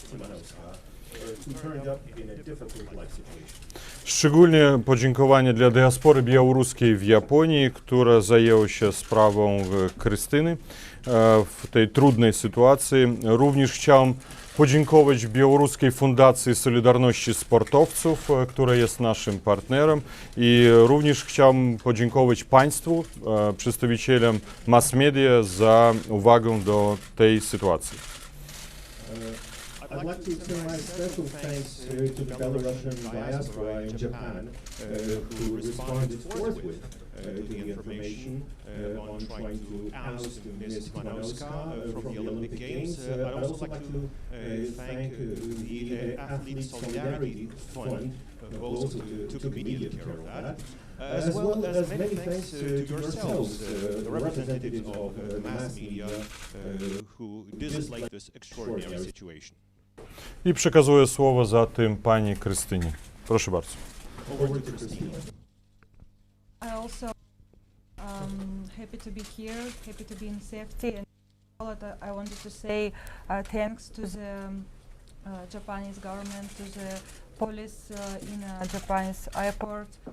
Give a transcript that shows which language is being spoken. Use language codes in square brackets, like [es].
[en] Timanowska, who turned up in a difficult life situation. [pl] Szczególnie podziękowanie dla diaspory białoruskiej w Japonii, która zajęła się sprawą Krystyny w tej trudnej sytuacji. Również chciałem podziękować Białoruskiej Fundacji Solidarności Sportowców, która jest naszym partnerem, i również chciałem podziękować Państwu, przedstawicielom mass media, za uwagę do tej sytuacji. [en] I'd like to extend my special thanks to the Belarusian diaspora in Japan, who responded forthwith to the information on trying to oust Ms. Timanowska from the Olympic Games. I'd also like to thank the Athlete Solidarity Fund, who also took immediate care of that, as well as many thanks to yourselves, the representatives of the mass media, who dislike this extraordinary situation. [pl] I przekazuję słowo za tym pani Krystynie. Proszę bardzo. [en] I also happy to be here, happy to be in safety, and I wanted to say thanks to the Japanese government, to the police in Japanese airport,